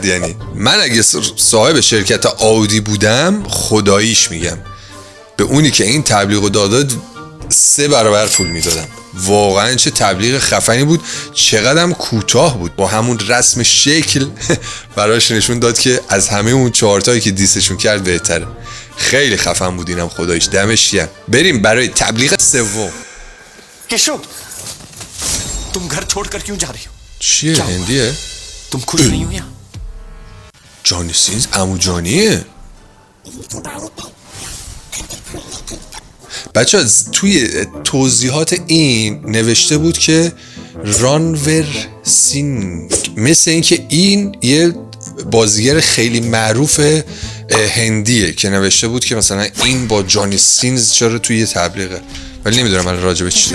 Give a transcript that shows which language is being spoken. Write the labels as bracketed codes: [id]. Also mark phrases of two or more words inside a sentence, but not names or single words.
[fa] یعنی من اگه صاحب شرکت آودی بودم خداییش میگم به اونی که این تبلیغ رو داد 3 برابر پول میدادم. واقعا چه تبلیغ خفنی بود. چقدرم کوتاه بود. با همون رسم شکل براش نشون داد که از همه اون 4 تایی که دیسشون کرد بهتره. خیلی خفن بود اینم خداییش دمش گرم. بریم برای تبلیغ سوم. [hi] केशव तुम घर छोड़कर क्यों जा रही हो? [fa] چیه؟ هندیه؟ [hi] तुम खुश नहीं हो यहाँ? [fa] جانی سینز عمو جانیه. بچه توی توضیحات این نوشته بود که رانور سینگ، مثل این که این یه بازیگر خیلی معروف هندیه که نوشته بود که مثلا این با جانی سینز چرا توی یه تبلیغه، ولی نمیدونم من راجع به چی داره.